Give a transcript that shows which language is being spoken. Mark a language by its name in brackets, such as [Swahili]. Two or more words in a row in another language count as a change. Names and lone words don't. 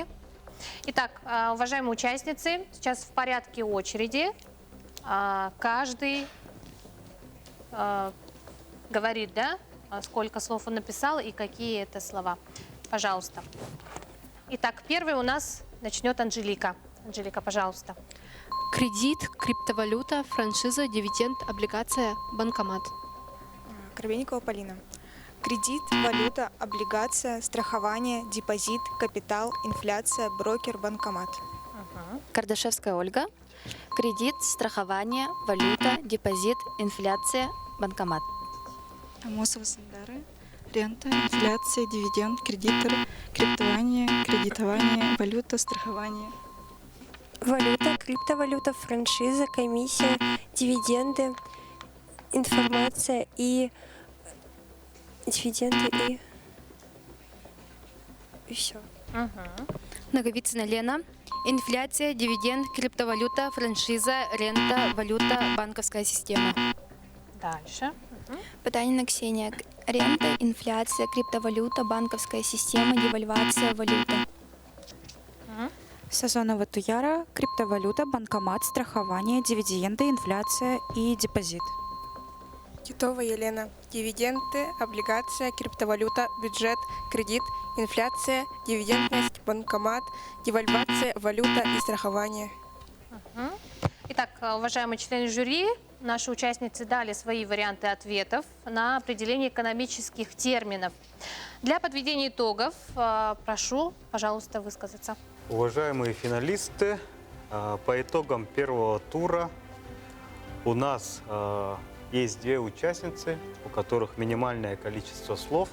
[Russian] Итак, уважаемые участницы, сейчас в порядке очереди. Каждый говорит, да, сколько слов он написал и какие это слова. Пожалуйста. Итак, первый у нас начнет Анжелика. Анжелика, пожалуйста. Кредит, криптовалюта, франшиза, дивиденд, облигация, банкомат. Коробейникова Полина. Кредит, валюта, облигация, страхование, депозит, капитал, инфляция, брокер, банкомат. Кардашевская Ольга. Кредит, страхование, валюта, депозит, инфляция, банкомат. Амосова Сандара. Рента, инфляция, дивиденд, кредитор, кредитование, валюта, страхование. Валюта, криптовалюта, франшиза, комиссия, дивиденды, информация и дивиденды и все. Наговицына Лена. Инфляция, дивиденд, криптовалюта, франшиза, рента, валюта, банковская система. Дальше. Потанина Ксения. Рента, инфляция, криптовалюта, банковская система, девальвация, валюта. Сазонова Туяра. Криптовалюта, банкомат, страхование, дивиденды, инфляция и депозит. Титова Елена. Дивиденды, облигация, криптовалюта, бюджет, кредит, инфляция, дивидендность, банкомат, девальвация, валюта и страхование. Итак, уважаемые члены жюри, наши участницы дали свои варианты ответов на определение экономических терминов. Для подведения итогов прошу, пожалуйста, высказаться. Уважаемые финалисты, по итогам первого тура у нас есть 2 участницы, у которых минимальное количество слов.